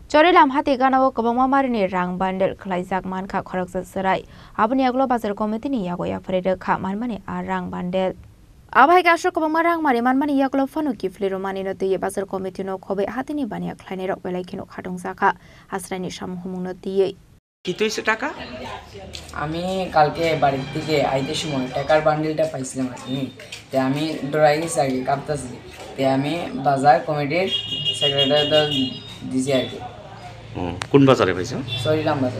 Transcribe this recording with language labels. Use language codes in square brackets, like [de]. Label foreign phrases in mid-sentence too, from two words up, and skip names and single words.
[trp] Chori lam hati ganawo kabangma marini rang bandel khlaijak manka khoraksa serai aboni aglo [en] bazar committee [trp] ni yago yafarede kha manmani a rang bandel Abai gasho kabangma rang mari manmani yaklo phanu kifliro manino tiye [en] bazar committee [trp] no khobe hatini bania khlaine rok belai khino khatungsaka hasraini samhumungno tiye [bn] কি তৈছে টাকা আমি কালকে বাড়ি থেকে আইতে সময় টাকার বান্ডিলটা পাইছিলাম তে আমি ডরাই গেছি আগে কাঁপতাছি তে আমি বাজার কমিটির সেক্রেটারিটা দিছি আর কি কোন বাজারে পাইছো সরিলাম বাজার